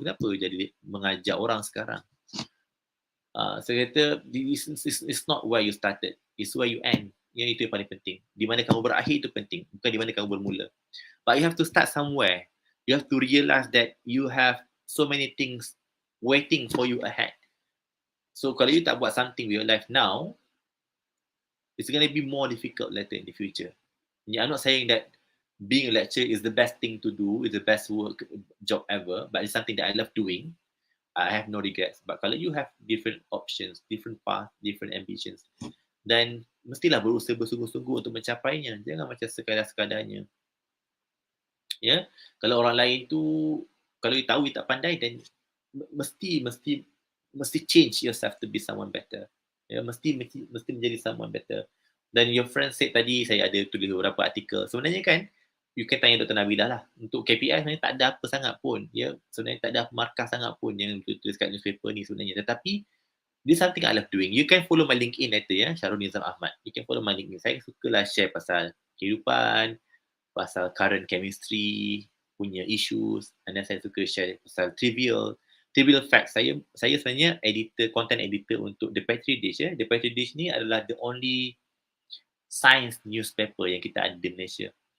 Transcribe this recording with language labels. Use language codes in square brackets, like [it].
[ms] Kenapa jadi mengajar orang sekarang? Saya kata, [en] it's not where you started, it's where you end. [ms] Yang itu yang paling penting. Di mana kamu berakhir itu penting, bukan di mana kamu bermula. [en] But you have to start somewhere. You have to realize that you have so many things waiting for you ahead. [ms] So kalau you tak buat [en] something with your life now, it's going to be more difficult later in the future. I'm not saying that being a lecturer is the best thing to do, is the best job ever, but it's something that I love doing. I have no regrets. But kalau you have different options, different path, different ambitions, then [ms] mestilah berusaha bersungguh-sungguh untuk mencapainya. Jangan macam sekadar-sekadarnya. Ya, kalau orang lain tu, kalau you tahu you tak pandai, then mesti [en] change yourself to be someone better. [ms] Ya, mesti menjadi someone better. Dan [en] your friend said [ms] tadi, saya ada tulis beberapa artikel. Sebenarnya kan, you can tanya Dr. Nabilah lah. Untuk KPI sebenarnya tak ada apa sangat pun. Ya, sebenarnya tak ada markah sangat pun yang tulis kat newspaper ni sebenarnya. [en] Tetapi, this something I love doing. You can follow my LinkedIn later ya, Syarul Nizam Ahmad. You can follow my LinkedIn. [ms] Saya sukalah share pasal kehidupan, pasal current chemistry, punya issues. Dan saya suka share pasal trivial facts. Saya sebenarnya content editor untuk The Petri Dish ya. The Petri Dish ni adalah [en] the only science newspaper [ms] yang kita ada di Malaysia.